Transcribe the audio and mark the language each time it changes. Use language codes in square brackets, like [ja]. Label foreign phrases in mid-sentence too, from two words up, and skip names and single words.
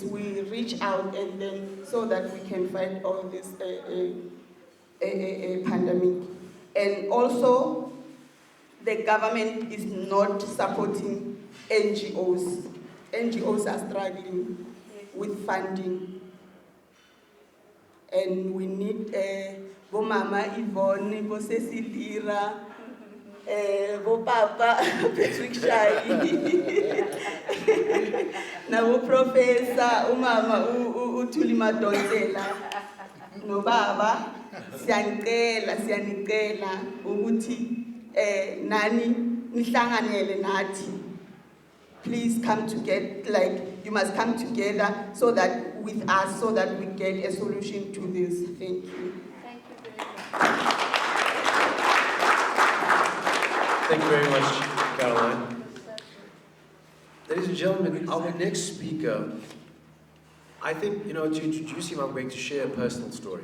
[en] We reach out, and then so that we can fight all this pandemic. And also, the government is not supporting NGOs. NGOs are struggling with funding. And we need [zu] bo Mama Yvonne, bo Cecilira, bo Papa Patrick Shai, na bo Professor, Mama Uthuli Madonsela, no Baba, siyanicela ukuthi nani nihlanganele nathi. [en] Please come together, like you must come together so that with us, so that we get a solution to this. Thank you. Thank you very much. Thank you very much, Caroline. Ladies and gentlemen, our next speaker, I think, to introduce him, I'm going to share a personal story.